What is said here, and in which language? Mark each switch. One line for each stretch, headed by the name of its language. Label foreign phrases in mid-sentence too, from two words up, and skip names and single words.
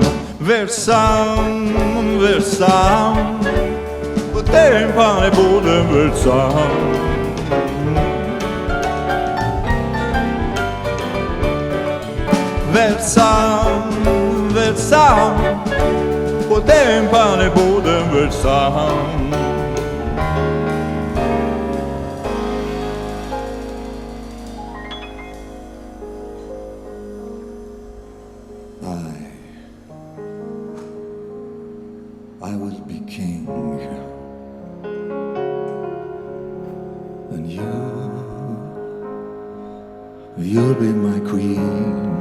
Slovenian: Več sam, več sam, potem pa ne bodem več sam. Več sam, potem pa ne bodem več sam.
English: I will be king, and you'll be my queen.